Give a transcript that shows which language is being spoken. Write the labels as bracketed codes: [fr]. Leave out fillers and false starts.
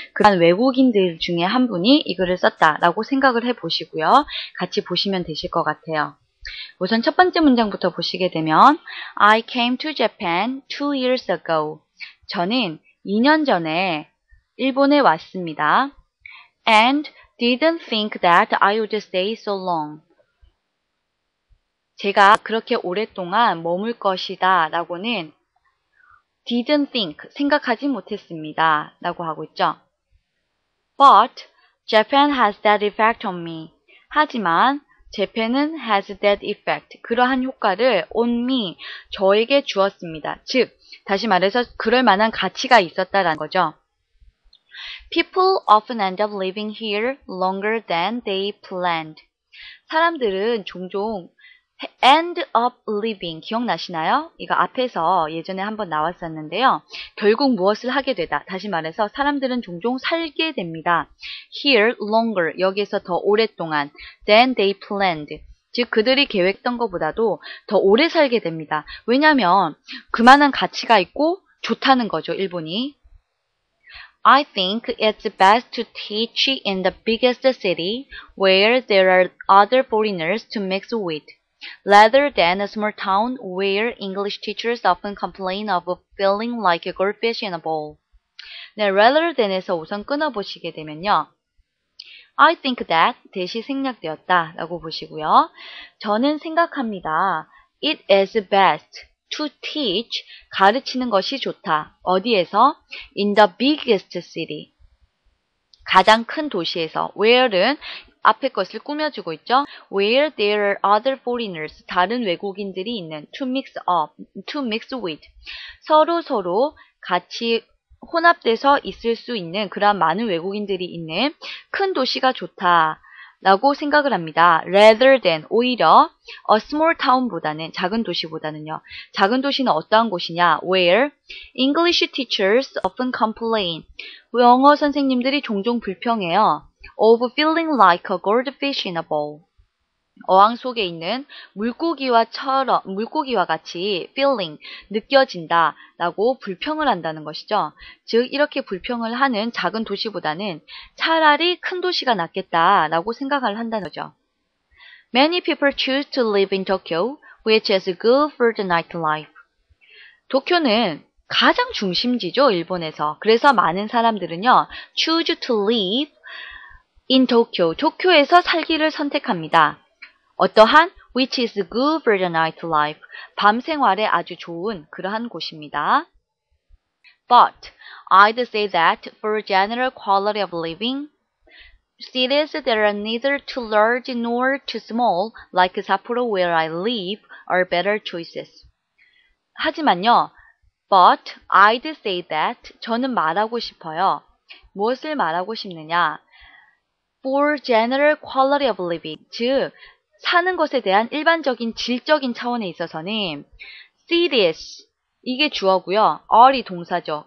[ko] 그런 외국인들 중에 한 분이 이 글을 썼다라고 생각을 해보시고요. 같이 보시면 되실 것 같아요. 우선 첫 번째 문장부터 보시게 되면 [en] I came to Japan 2 years ago. [ko] 저는 2년 전에 일본에 왔습니다. [en] And didn't think that I would stay so long. [ko] 제가 그렇게 오랫동안 머물 것이다 라고는 [en] didn't think, [ko] 생각하지 못했습니다 라고 하고 있죠. [en] But Japan has that effect on me. [ko] 하지만 Japan은 [en] has that effect, [ko] 그러한 효과를 [en] on me, [ko] 저에게 주었습니다. 즉, 다시 말해서 그럴 만한 가치가 있었다라는 거죠. [en] People often end up living here longer than they planned. [ko] 사람들은 종종 [en] end up living, [ko] 기억나시나요? 이거 앞에서 예전에 한번 나왔었는데요. 결국 무엇을 하게 되다. 다시 말해서 사람들은 종종 살게 됩니다. [en] Here longer, [ko] 여기에서 더 오랫동안 [en] than they planned. [ko] 즉 그들이 계획했던 것보다도 더 오래 살게 됩니다. 왜냐하면 그만한 가치가 있고 좋다는 거죠, 일본이. [en] I think it's best to teach in the biggest city where there are other foreigners to mix with, rather than a small town where English teachers often complain of feeling like a goldfish in a bowl. [ko] 네, [en] rather than [ko] 에서 우선 끊어보시게 되면요. [en] I think that [ko] 대시 생략되었다 라고 보시고요. 저는 생각합니다. [en] It is best to teach, [ko] 가르치는 것이 좋다. 어디에서? [en] In the biggest city. [ko] 가장 큰 도시에서. where는 앞에 것을 꾸며주고 있죠. [en] Where there are other foreigners, [ko] 다른 외국인들이 있는, [en] to mix with, [ko] 서로 같이 혼합돼서 있을 수 있는 그런 많은 외국인들이 있는 큰 도시가 좋다라고 생각을 합니다. [en] Rather than, [ko] 오히려 [en] a small town [ko] 보다는, 작은 도시보다는요. 작은 도시는 어떠한 곳이냐? [en] Where English teachers often complain, [ko] 영어 선생님들이 종종 불평해요. [en] Of feeling like a goldfish in a bowl. [ko] 어항 속에 있는 물고기와 같이 [en] feeling, [ko] 느껴진다 라고 불평을 한다는 것이죠. 즉 이렇게 불평을 하는 작은 도시보다는 차라리 큰 도시가 낫겠다 라고 생각을 한다는 거죠. [en] Many people choose to live in Tokyo, which is good for the nightlife. [ko] 도쿄는 가장 중심지죠, 일본에서. 그래서 많은 사람들은요, [en] choose to live in Tokyo, [ko] 도쿄에서 살기를 선택합니다. 어떠한? [en] Which is good for the nightlife. [ko] 밤 생활에 아주 좋은 그러한 곳입니다. [en] But I'd say that for general quality of living, cities that are neither too large nor too small, like Sapporo where I live, are better choices. [ko] 하지만요, [en] but I'd say that, [ko] 저는 말하고 싶어요. 무엇을 말하고 싶느냐? [en] For general quality of living, [ko] 즉 사는 것에 대한 일반적인 질적인 차원에 있어서는 cities, 이게 주어고요. are이 동사죠.